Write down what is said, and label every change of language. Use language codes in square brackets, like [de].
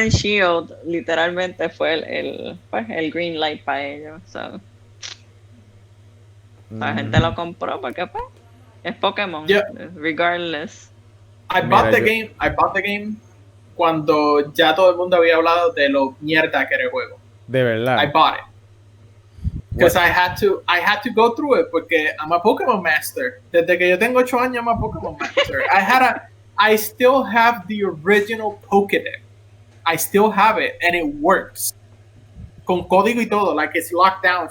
[es] and Shield literalmente fue el green light para ellos. So. La gente lo compró porque pues es Pokémon, [en] Yeah. regardless. I bought the game [es] cuando ya todo el mundo había hablado de lo mierda que era el juego. De verdad. [en] I bought it. Because I had to go through it porque I'm a Pokemon master. [es] Desde que yo tengo 8 años, [en] I'm a Pokemon master. I still have the original Pokédex. I still have it and it works. [es] Con código y todo, [en] like it's locked down.